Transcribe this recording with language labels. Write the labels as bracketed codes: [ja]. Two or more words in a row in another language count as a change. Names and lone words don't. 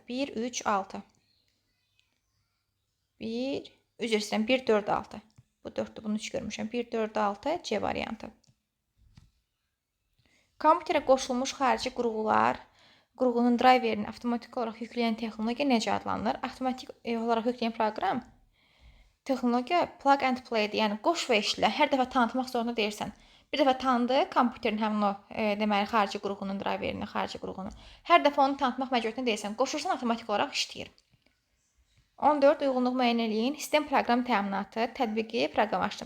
[az] 1, 3, 6. üzr istəyirəm, 1, 4, 6. Bu 4-dür, bunu hiç görmüşəm. 1, 4, 6 C variantı. Kompüterə qoşulmuş xarici qurğunun driverini avtomatik olaraq yükləyən texnologiya necə adlanır? Avtomatik olaraq yükləyən proqram texnologiya [en] plug and play- [az] dir. Yəni qoş və işlə. Hər dəfə tanıtmaq zorunda deyirsən. Bir dəfə tanıdı kompüterin həmin o deməli xarici qurğunun driverini, xarici qurğunu. Hər dəfə onu tanıtmaq məcburiyyətində deyirsən. Qoşursan avtomatik olaraq işləyir. 14 uyğunluq müəyyən eləyin. Sistem proqram təminatı, tətbiqi, proqramlaşdırma.